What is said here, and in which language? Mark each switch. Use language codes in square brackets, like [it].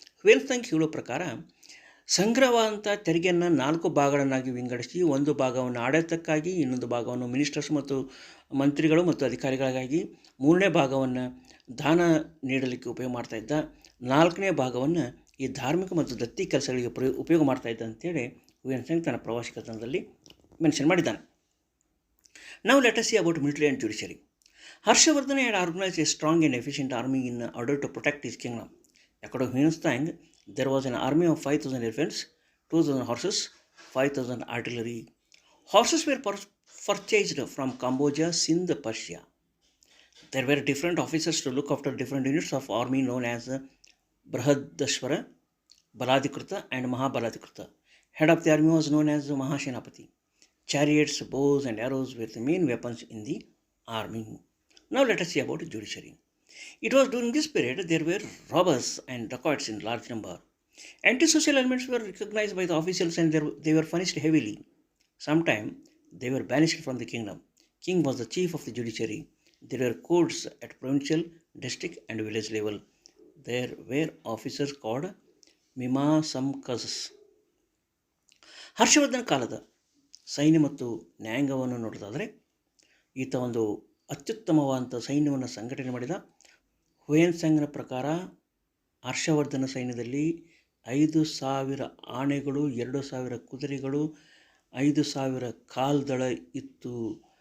[kn] Hiuen-Tsang ಹೇಳೋ ಪ್ರಕಾರ ಸಂಗ್ರಹವಾದಂಥ ತೆರಿಗೆಯನ್ನು 4 ಭಾಗಗಳನ್ನಾಗಿ ವಿಂಗಡಿಸಿ, ಒಂದು ಭಾಗವನ್ನು ಆಡಳಿತಕ್ಕಾಗಿ, ಇನ್ನೊಂದು ಭಾಗವನ್ನು ಮಿನಿಸ್ಟರ್ಸ್ ಮತ್ತು ಮಂತ್ರಿಗಳು ಮತ್ತು ಅಧಿಕಾರಿಗಳಿಗಾಗಿ, 3ನೇ ಭಾಗವನ್ನು ದಾನ ನೀಡಲಿಕ್ಕೆ ಉಪಯೋಗ ಮಾಡ್ತಾಯಿದ್ದ, 4ನೇ ಭಾಗವನ್ನು ಈ ಧಾರ್ಮಿಕ ಮತ್ತು ದತ್ತಿ ಕೆಲಸಗಳಿಗೆ ಉಪಯೋಗ ಮಾಡ್ತಾಯಿದ್ದ ಅಂತೇಳಿ ಹುಯೆನ್-ತ್ಸಾಂಗ್ ತನ್ನ ಪ್ರವಾಸಿ ಕಥನದಲ್ಲಿ ಮೆನ್ಷನ್ ಮಾಡಿದ್ದಾನೆ. [en] Now let us see about military and judiciary. Harshavardhana had organized a strong and efficient army in order to protect his kingdom. According to Huyen-Tsang, There was an army of 5,000 elephants, 2,000 horses, 5,000 artillery. Horses were purchased from Cambodia, Sindh, Persia. There were different officers to look after different units of army known as Brihadashwara, Baladikruta and Mahabaladikruta. Head of the army was known as Mahashenapati. Chariots, bows and arrows were the main weapons in the army. Now let us see about judiciary. It was during this period there were robbers and dacoits in large number. Antisocial elements were recognized by the officials and they were punished heavily. Sometimes they were banished from the kingdom. King was the chief of the judiciary. There were courts at provincial, district and village level. There were officers called Mimasamkas. [kn] Harshvardhan ಕಾಲದ ಸೈನ್ಯ ಮತ್ತು ನ್ಯಾಯಾಂಗವನ್ನು ನೋಡೋದಾದರೆ ಈತ ಒಂದು ಅತ್ಯುತ್ತಮವಾದಂಥ ಸೈನ್ಯವನ್ನು ಸಂಘಟನೆ ಮಾಡಿದ. Hiuen ಸಾಂಗ್ನ ಪ್ರಕಾರ ಹರ್ಷವರ್ಧನ ಸೈನ್ಯದಲ್ಲಿ 5,000 ಆನೆಗಳು, 2,000 ಕುದುರೆಗಳು, 5,000 ಕಾಲ್ದಳ ಇತ್ತು.